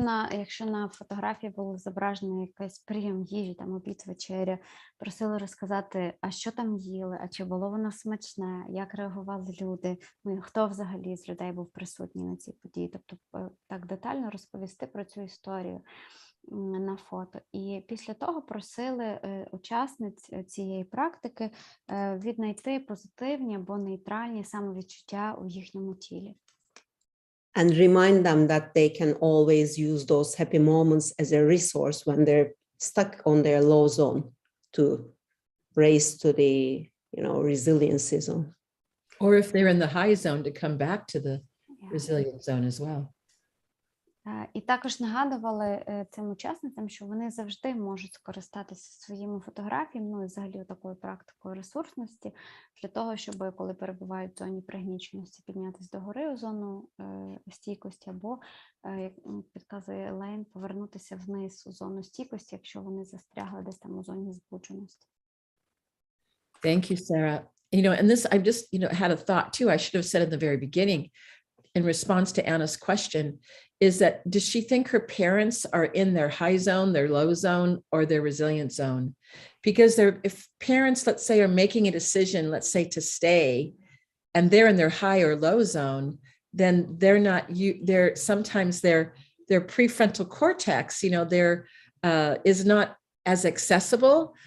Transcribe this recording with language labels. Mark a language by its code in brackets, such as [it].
[uk] Якщо на фотографії було зображено якийсь прийом їжі, там обід, вечеря, просили розказати, а що там їли, а чи було воно смачне, як реагували люди, ну, хто взагалі з людей був присутній на цій події. Тобто так детально розповісти про цю історію на фото. І після того просили учасниць цієї практики віднайти позитивні або нейтральні самовідчуття у їхньому тілі. [en] And remind them that they can always use those happy moments as a resource when they're stuck on their low zone to raise to the, resiliency zone. Or if they're in the high zone, to come back to the resilient zone as well. [uk] І також нагадували цим учасницям, що вони завжди можуть скористатися своїми фотографіями, ну і взагалі такою практикою ресурсності, для того, щоб, коли перебувають в зоні пригніченості, піднятися догори у зону стійкості, або, як підказує Елейн, повернутися вниз у зону стійкості, якщо вони застрягли десь там у зоні збудженості. [en] Thank you, Sarah. And this, I've just, had a thought too, I should have said in the very beginning, in response to Anna's question, is that does she think her parents are in their high zone, their low zone, or their resilient zone? Because if parents, let's say, are making a decision, let's say to stay, and they're in their high or low zone, then sometimes their prefrontal cortex, is not as accessible.